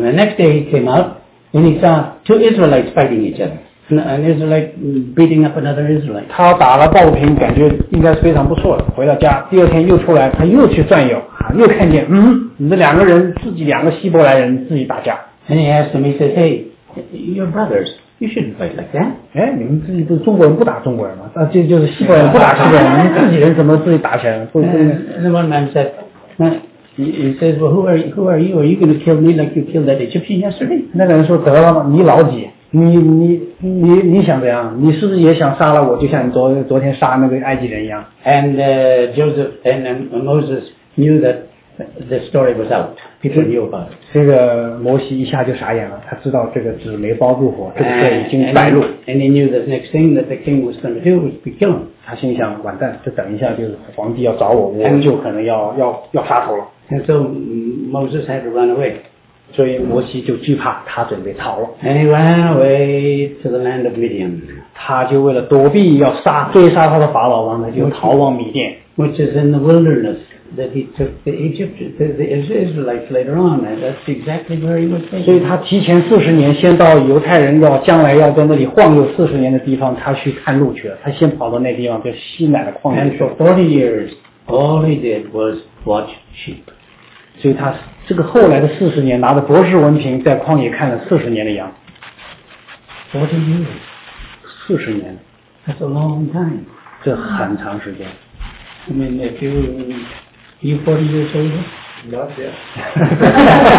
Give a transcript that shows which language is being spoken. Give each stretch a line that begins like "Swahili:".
English: The next day he came out and he saw two Israelites fighting each other. An Israelite beating up another Israelite.
Chinese: 他打了抱不平，感觉应该是非常不错的。回到家，第二天又出来，他又去转悠。又看见，你这两个人，自己两个希伯来人自己打架。
English: And he asked him, he said, hey, you're brothers, you shouldn't fight like that.
Chinese: 哎，你们自己不是中国人不打中国人吗？啊，这就是希伯来人不打希伯来人，你们自己人怎么自己打起来了？不
English: ，And the one man said, he says, well, who are you? Are you going to kill me like you killed that Egyptian yesterday?
Chinese: 那个人说，得了，你老几？你想怎样？你是不是也想杀了我？就像你昨天杀那个埃及人一样
English: ？And Joseph and Moses. Knew that the story was out. People knew about it.
Chinese: 这个摩西一下就傻眼了，他知道这个纸没包住火，这个事已经败露。
English: And he knew the next thing that the king was going to do was be killed.
Chinese: 他心想，完蛋，这等一下就是皇帝要找我，我就可能要杀头了。
English: And so Moses had to run away.
Chinese: 所以摩西就惧怕，他准备逃了。
English: And he ran away to the land of Midian.
Chinese: 他就为了躲避要杀追杀他的法老王，他就逃往米甸
English: ，which is in the wilderness. That he took the Egyptians, the Israelites later on, and that's exactly where he was taken.
Chinese: 所以他提前四十年，先到犹太人要将来要在那里晃悠四十年的地方，他去探路去了。他先跑到那地方，叫西乃的旷野。
English: And for 40 years, all he did was watch sheep.
Chinese: 所以他这个后来的四十年，拿着博士文凭，在旷野看了四十年的羊。
English: 40 years,
Chinese: 四十年
English: ，That's a long time.
Chinese: 这很长时间。
English: I mean, if you 40 years old? Not yet.